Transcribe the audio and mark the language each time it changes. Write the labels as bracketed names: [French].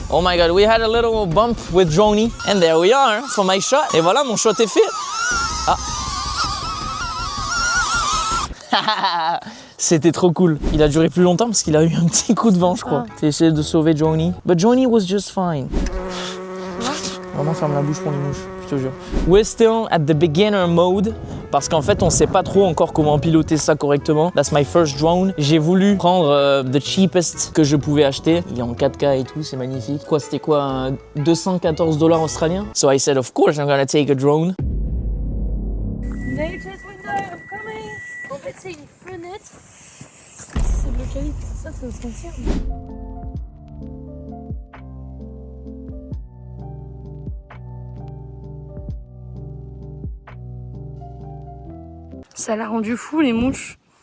[English] Oh my god, we had a little bump with Droney. And there we are, for my shot. [French] Et voilà, mon shot est fait. Ah. C'était trop cool. Il a duré plus longtemps parce qu'il a eu un petit coup de vent, je crois. T'as essayé de sauver Droney. [English] But Droney was just fine. [French] Vraiment, ferme la bouche pour les mouches, je te jure. [English] We're still at the beginner mode. [French] Parce qu'en fait, on sait pas trop encore comment piloter ça correctement. [English] That's my first drone. [French] J'ai voulu prendre [English] the cheapest [French] que je pouvais acheter. Il est en 4K et tout, c'est magnifique. C'était quoi, 214 $ australiens? [English] So I said, of course, I'm gonna take a drone. Nature's window, I'm coming. [French] En fait, c'est une fenêtre. C'est de l'eucalypte, ça se sentir. Ça l'a rendu fou, les mouches.